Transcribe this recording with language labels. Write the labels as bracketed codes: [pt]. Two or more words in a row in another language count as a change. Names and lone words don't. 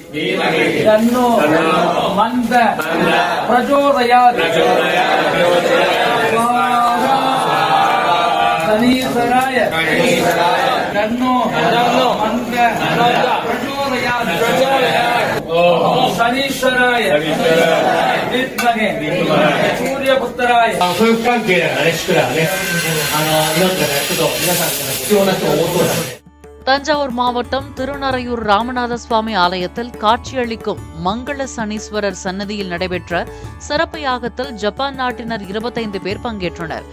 [sa] तन्नो मंद प्रचोदयात् शनीश्वराय तन्नो मंद प्रचोदयात् शनीश्वराय विद्महे सूर्यपुत्राय [ta] தஞ்சாவூர் மாவட்டம் திருநறையூர் ராமநாத சுவாமி ஆலயத்தில் காட்சியளிக்கும் மங்கள சனீஸ்வரர் சன்னதியில் நடைபெற்ற சிறப்பு யாகத்தில் ஜப்பான் நாட்டினர் 25 பேர் பங்கேற்றனர்.